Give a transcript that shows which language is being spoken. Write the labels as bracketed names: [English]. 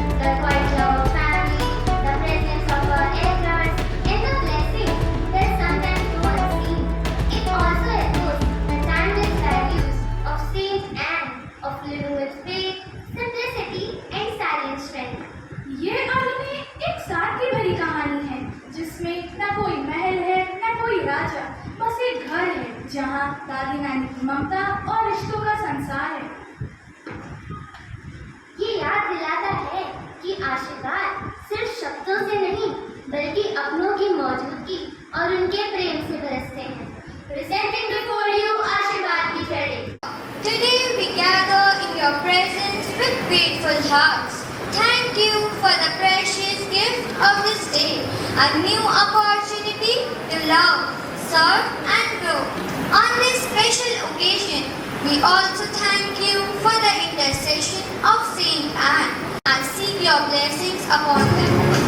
[English] The quiet love of family, the presence of our elders, and the blessings that sometimes go unseen. It also echoes the timeless values of Saint Anne of living with faith, simplicity, and silent strength. [Hindi] ये आदमी एक सादगी भरी कहानी है जिसमें न कोई महल है न कोई राजा, बस एक घर है जहाँ दादी नानी की ममता और रिश्तों का संसार है। ये याद दिलाता है कि आशीर्वाद सिर्फ शब्दों से नहीं बल्कि अपनों की मौजूदगी और उनके प्रेम से बरसते हैं। [English] Presenting before you [Hindi] आशीर्वाद की जड़ें। [English] Today we gather in your presence with grateful hearts. Thank you for the precious gift of this day, a new opportunity to love, serve and grow. On this special occasion, we also thank you for the intercession of Saint Anne and seek your blessings upon them.